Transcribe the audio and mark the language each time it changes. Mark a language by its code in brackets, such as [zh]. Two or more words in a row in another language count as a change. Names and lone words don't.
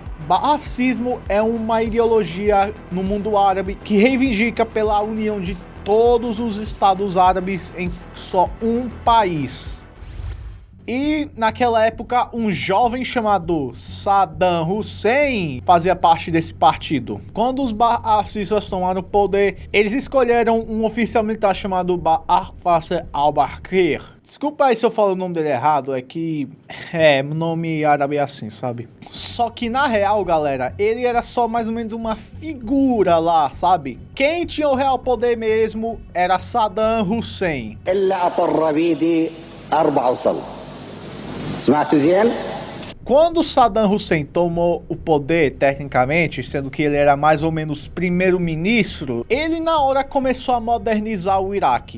[pt] Ba'athismo é uma ideologia no mundo árabe que reivindica pela união de todos os estados árabes em só um país. E naquela época, um jovem chamado Saddam Hussein fazia parte desse partido. Quando os Ba'athistas tomaram o poder, eles escolheram um oficial militar chamado Ba'ath al-Bakr. Desculpa aí se eu falo o nome dele errado, é que nome árabe é assim, sabe? Só que na real, galera, ele era só mais ou menos uma figura lá, sabe? Quem tinha o real poder mesmo era Saddam Hussein. Quando Saddam Hussein tomou o poder, tecnicamente, sendo que ele era mais ou menos primeiro-ministro, ele na hora começou a modernizar o Iraque.